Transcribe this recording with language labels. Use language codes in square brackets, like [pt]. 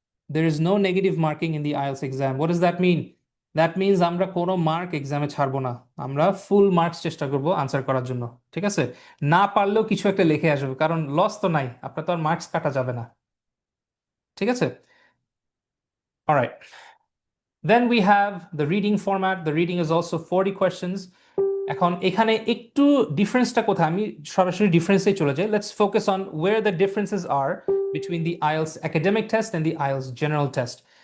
[en] There is no negative marking in the IELTS exam. What is that mean? That means [bn] আমরা কোনো mark এক্সামে ছাড়বো না, আমরা ফুল মার্কস চেষ্টা করব আনসার করার জন্য, ঠিক আছে? না পারলেও কিছু একটা লিখে আসবে, কারণ লস তো নাই, আপনার তো আর মার্কস কাটা যাবে না, ঠিক আছে? [en] Alright, then we have the reading format. The reading is also 40 questions. [bn] এখন এখানে একটু ডিফারেন্সটা কোথায়, আমি সরাসরি ডিফারেন্সে চলে যাই। [en] Let's focus on where the differences are between the IELTS academic test and the IELTS general test.